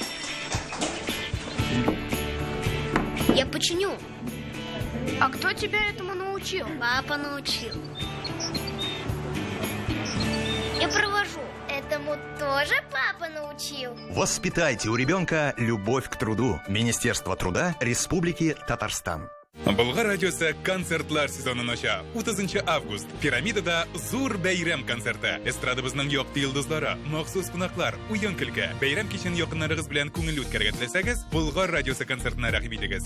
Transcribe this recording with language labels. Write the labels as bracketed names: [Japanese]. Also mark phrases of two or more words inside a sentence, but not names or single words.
[Russian] Я починю. А кто тебя этому научил? Папа научил. Я провожу. Этому тоже папа научил. Воспитайте у ребенка любовь к труду. Министерство труда Республики Татарстан. [Tatar] Болгар радиосы концертлар сезонын ача. 30 август. Пирамидада Зур бәйрәм концерты. Эстрадыбызның якты йолдызлары, махсус кунаклар, уен көлке. Бәйрәм кичен якыннарыгыз белән күңелле үткәрергә теләсәгез, Болгар радиосы концертына рәхим итегез.